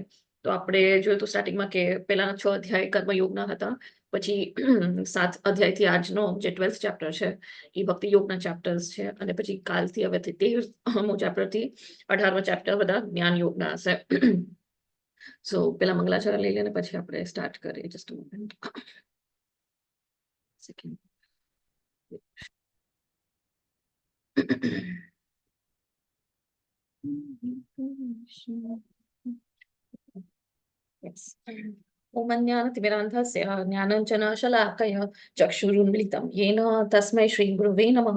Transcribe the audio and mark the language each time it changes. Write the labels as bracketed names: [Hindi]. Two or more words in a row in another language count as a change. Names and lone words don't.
[Gujarati] તો આપણે જોયું હતું સ્ટાર્ટિંગમાં કે પહેલાના 6 અધ્યાય કર્મયોગના હતા, પછી 7 અધ્યાયથી આજનો જે 12th ચેપ્ટર છે એ ભક્તિ યોગના ચેપ્ટર્સ છે, અને પછી કાલથી હવે 13મો ચેપ્ટરથી 18મો ચેપ્ટર બધા જ્ઞાન યોગના હશે. સો પેલા મંગલાચરણ લઈ લઈને પછી આપણે સ્ટાર્ટ કરીએ. [English] Just moment. Second. Yes. [Sanskrit] ओमज्ञानतिमिरान्धस्य ज्ञानञ्जनशलाकय चक्षुरुन्मिलितं येन तस्मै श्रीगुरुवे नमः.